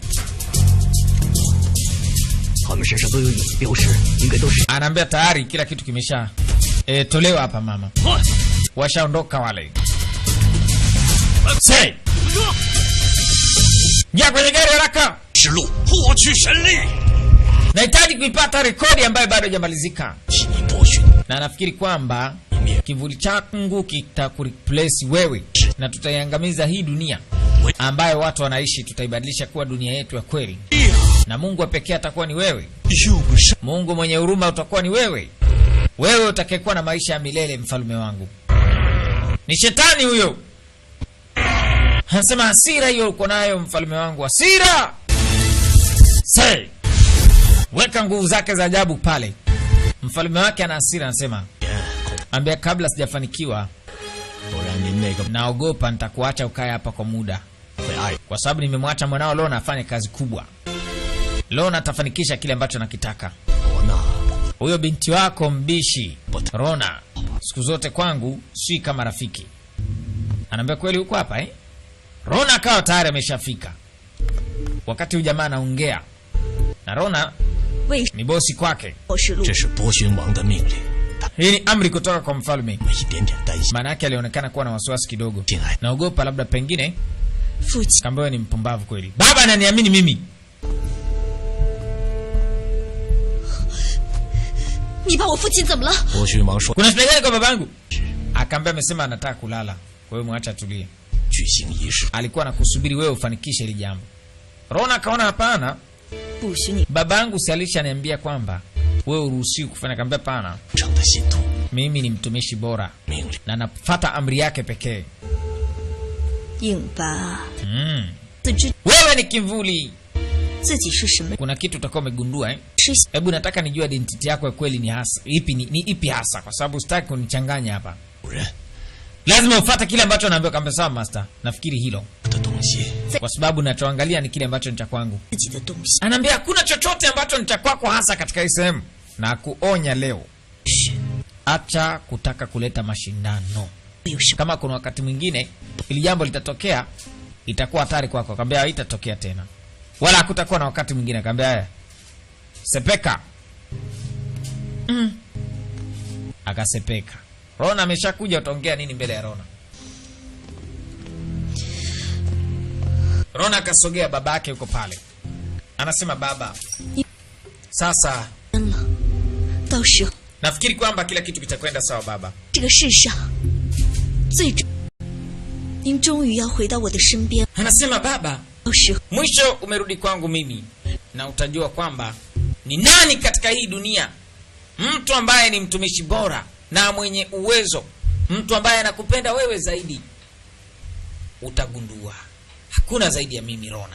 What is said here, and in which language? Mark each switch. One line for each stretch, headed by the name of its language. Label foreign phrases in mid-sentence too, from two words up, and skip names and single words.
Swahili: Anaambia tayari kila kitu kimesha tolewa hapa mama. Washaondoka wale. Say! Ya kwenye gari haraka.
Chinese: 指路，获取神力。
Swahili: Nahitaji kuipata rekodi ambayo bado haijamalizika.
Chinese: 替你剥削。
Swahili: Na nafikiri kwamba kivuli changu kitakureplace wewe na tutaiangamiza hii dunia ambayo watu wanaishi, tutaibadilisha kuwa dunia yetu ya kweli. Na Mungu wa pekee atakuwa ni wewe.
Chinese: 又不是
Swahili: Mungu mwenye huruma utakuwa ni wewe. Wewe utakayekuwa na maisha ya milele, mfalme wangu. Ni shetani huyo. Anasema hasira hiyo uko nayo mfalme wangu, hasira. Say, weka nguvu zake za ajabu pale. Mfalme wake ana hasira, anasema, ambia kabla sijafanikiwa,
Chinese: 不然您那个
Swahili: naogopa nitakuacha ukae hapa kwa muda.
Chinese: 会爱
Swahili: Kwa sababu nimemwacha mwanao Lona afanye kazi kubwa. Lona atafanikisha kile ambacho nakitaka.
Chinese: 我呢？
Swahili: Huyo binti wako mbishi Rona siku zote kwangu si kama rafiki. Anaambia kweli huko hapa eh? Rona akawa tayari ameshafika. Wakati huyu jamaa anaongea na Rona
Chinese: 为
Swahili: ni bosi kwake.
Chinese: 我是路这是波旬王的命令，他
Swahili: Hii ni amri kutoka kwa mfalme.
Chinese: 们一点点担心。
Swahili: Maana yake alionekana kuwa na wasiwasi kidogo.
Chinese: 进来，
Swahili: Naogopa labda pengine
Chinese: 父亲，
Swahili: kambewe ni mpumbavu kweli. Baba ananiamini mimi.
Chinese: 你把我父亲怎么了？波旬王说
Swahili: Kuna shida gani kwa babangu? Akaambia amesema anataka kulala. Kwa hiyo mwacha tulie.
Chinese: 举行仪式，
Swahili: Alikuwa anakusubiri wewe ufanikishe hili jambo. Rona akaona hapana.
Chinese: 不许你
Swahili: Babangu si alishaniambia kwamba wewe uruhusiwi kufanya. Kaambia pana,
Chinese: 成的信徒
Swahili: mimi ni mtumishi bora
Chinese: 命令。
Swahili: na nafuata amri yake pekee.
Chinese: 硬巴， 自知
Swahili: Wewe ni kivuli.
Chinese: 自己是什么
Swahili: Kuna kitu utakuwa umegundua eh?
Chinese: 是
Swahili: Hebu nataka nijue identity yako ya kweli ni hasa ipi, ni ipi hasa, kwa sababu sitaki kunichanganya hapa.
Chinese: 主人
Swahili: Lazima ufuate kile ambacho naambiwa. Kaambia sawa master, nafikiri hilo,
Chinese: 的东西，
Swahili: kwa sababu nachoangalia ni kile ambacho ni cha kwangu.
Chinese: 自己的东西。
Swahili: Anaambia hakuna chochote ambacho ni cha kwako hasa katika hii sehemu, na kuonya leo, acha kutaka kuleta mashindano.
Chinese: 有什么？
Swahili: Kama kuna wakati mwingine ili jambo litatokea, itakuwa hatari kwako. Akamwambia haitatokea tena, wala hakutakuwa na wakati mwingine. Akamwambia haya, sepeka. Akasepeka. Rona ameshakuja, utaongea nini mbele ya Rona? Rona akasogea, baba yake yuko pale, anasema baba, sasa
Chinese: 到时候
Swahili: nafikiri kwamba kila kitu kitakwenda sawa baba.
Chinese: 这个世上最终，您终于要回到我的身边。
Swahili: Anasema baba,
Chinese: 到时候
Swahili: mwisho umerudi kwangu mimi, na utajua kwamba ni nani katika hii dunia mtu ambaye ni mtumishi bora na mwenye uwezo, mtu ambaye anakupenda wewe zaidi. Utagundua hakuna zaidi ya mimi Rona.